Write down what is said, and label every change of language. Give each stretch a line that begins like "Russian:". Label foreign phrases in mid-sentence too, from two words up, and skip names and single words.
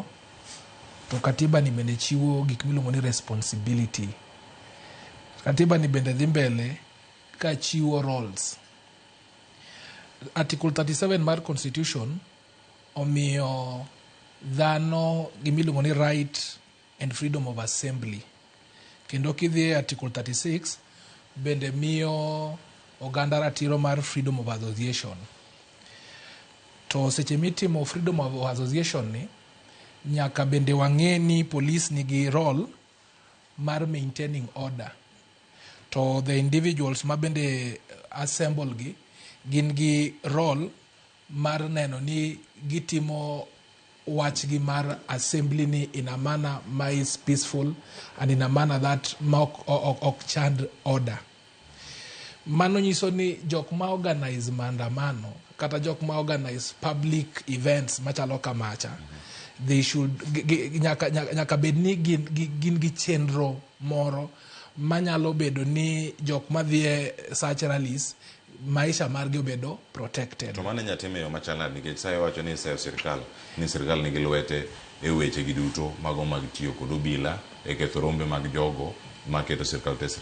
Luo (Kenya and Tanzania): To katiba ni bende chiwo gik miluongo ni responsibility. Katiba ni bende dhi mbele ka chiwo roles. Article 37 mar Constitution omiyo dhano gimiluongo ni
English: right and freedom of assembly.
Luo (Kenya and Tanzania): Kendo kidhi Article 36 bende miyo oganda ratiro mar
English: freedom of association.
Luo (Kenya and Tanzania): To seche mitimo
English: freedom of association
Luo (Kenya and Tanzania): ni nyaka bende wang'e ni police nigi role mar
English: maintaining order.
Luo (Kenya and Tanzania): To
English: the individuals
Luo (Kenya and Tanzania): ma bende assemble gi gin gi role mar neno ni gitimo wachgi mar assembly ni
English: in a manner
Luo (Kenya and Tanzania): ma
English: is peaceful and in a manner that
Luo (Kenya and Tanzania): ok chand order. Mano nyiso ni jok ma organize maandamano kata jok ma organize
English: public events
Luo (Kenya and Tanzania): machalo kamacha,
English: they should
Luo (Kenya and Tanzania): nyaka bed ni gin gi chenro moro manyalo bedo ni jok ma dhie
English: such rallies
Luo (Kenya and Tanzania): maisha margi obedo protected. To mane nyatime yo machalad nikech sayo wacho ni sayo sirkal nigi lwete e weche gi duto mago mag tiyo kod obila e ketho rombe mag jogo maketo sirkal tesre.